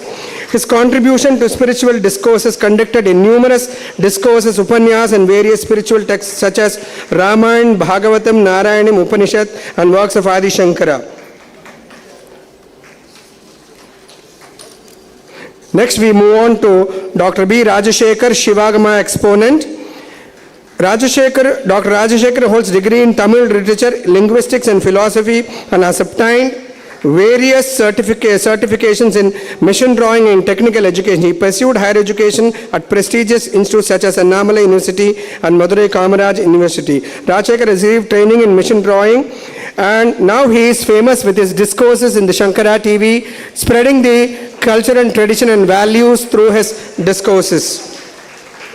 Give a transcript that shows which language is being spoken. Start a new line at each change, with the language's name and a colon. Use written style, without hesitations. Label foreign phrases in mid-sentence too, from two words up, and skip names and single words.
English: His contribution to spiritual discourses conducted in numerous discourses, Upanyas and various spiritual texts such as Ramayana, Bhagavatam, Narayanam, Upanishad and works of Adi Shankara. Next we move on to Dr. B. Rajashekar, Shivagama exponent. Dr. Rajashekar holds degree in Tamil literature, linguistics and philosophy and has obtained various certifications in mission drawing and technical education. He pursued higher education at prestigious institutes such as Annamalai University and Madurai Kamaraj University. Rajashekar received training in mission drawing, and now he is famous with his discourses in the Shankara TV, spreading the culture and tradition and values through his discourses.